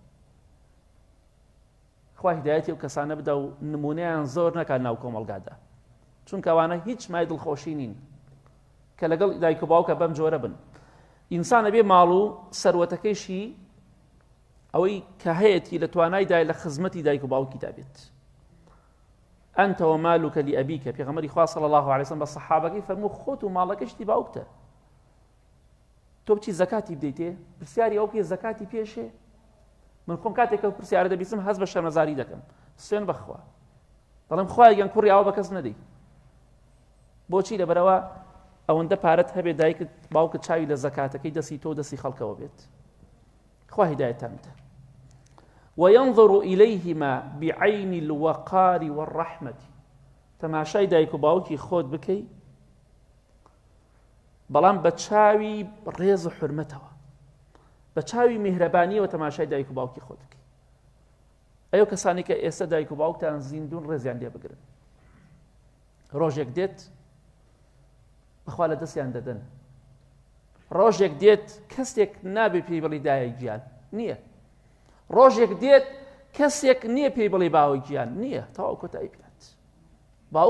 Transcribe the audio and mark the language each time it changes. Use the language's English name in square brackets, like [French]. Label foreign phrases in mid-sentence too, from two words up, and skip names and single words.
[Central Kurdish] خوا هیدایەتی و کەسانە بدە و نمونەیان زۆر نەکات ناو کۆمەڵگادا چونکە ئەوانە هیچ مای دڵخۆشی نین کە لەگەڵ دایک و باوکە بەم جۆرە بن ئینسانە بێ ماڵ و سەروەتەکەیشی ئەوەی کە هەیەی لە توانایدا لە خزمەتی دایک و باوکیدا بێت [Arabic] أنت ومالك لأبيك [Central Kurdish] پێغەمبەری خوا [Arabic] صلی الله عليه [Central Kurdish] وسلم بە سەحابەکەی فەرموو خۆت و ماڵەکە شتی باوکتە تۆ بچی زەکاتی بدەیتێ پرسیاری ئەو پێ زەکاتی پێشێ من خۆم کاتێکە پرسیارە دەبیستم هەست بە شەرمەزاری دەکەم سوێن بەخوا دەڵێم خوای گەن کوڕی ئەوە بە کەس نەدەی بۆچی لەبەرەوە ئەوەندە پارەت هەبێ دایکت باوکت چاوی لە زەکاتەکەی دەستی تۆ دەستی خەڵکەوە بێت خوا هیدایەتان بدە [Arabic] وينظر إليهما بعين الوقار والرحمة [Central Kurdish] تماشای دایک و باوکی خۆت بکەی بەڵام بە چاوی ڕێز و حرمەتەوە بە چاوی میهرەبانیەوە تەماشای دایک و باوکی خۆت بکەی ئەو کەسانی کە ئێستا دایک و باوکتان زیندوون ڕێزیان لێ بگرن ڕۆژێک دێت بەخوا لە دەستیان دەدەن ڕۆژێک دێت کەسێک نابێ پێی بڵی دایک گیان نییە ڕۆژێک دێت کەسێک نییە پێی بڵێ باوەی گیان نییە تەواو کۆتایی پێات باوک